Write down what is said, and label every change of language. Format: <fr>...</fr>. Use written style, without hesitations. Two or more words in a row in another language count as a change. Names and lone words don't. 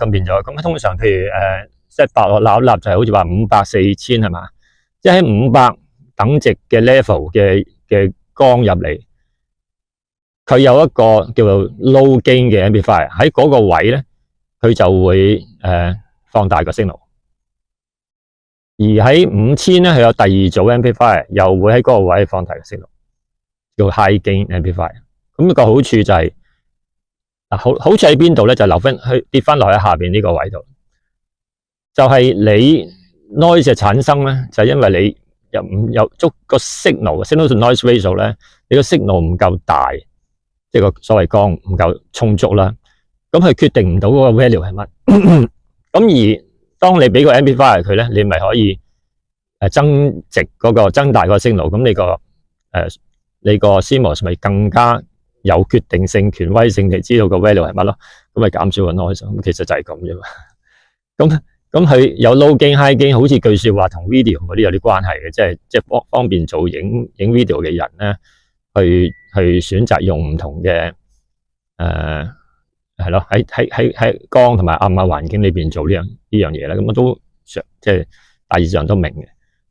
<yue>咁變咗，咁通常譬如set 白落立就係好似話500、4000係嘛，即係喺500等值嘅 level 嘅光入嚟，佢有一個叫做</yue> <en>low gain</en> <yue>嘅 amplifier 喺嗰個位咧，佢就會放大個 signal。而喺5000咧，佢有第二組 amplifier 又會喺嗰個位放大個 signal。</yue> <en>叫 high gain amplifier，</en> <yue>咁個好處就係好處喺邊度咧？就留翻去跌翻落喺下邊呢個位度，就係你 noise 嘅產生咧，就係因為你有足個</yue> <en>signal to noise ratio</en> <yue>咧，你個 signal 唔夠大，即係個所謂光唔夠充足啦，咁佢決定唔到嗰個 value 係乜。咁而當你俾個 amplifier 佢咧，你咪可以增大個 signal， 咁你個 CMOS 咪更加有決定性、權威性地知道個 value 係乜咯，咁咪減少個 noise， 咁其實就係咁啫嘛。咁佢有</yue> <en>low gain、 high gain，</en> <yue>好似句說話同 video 嗰啲有啲關係嘅，即係方便做影 video 嘅人咧，去選擇用唔同嘅係咯，喺光同埋暗嘅環境裏邊做呢樣嘢咧，咁我都即係大致上都明嘅。</yue>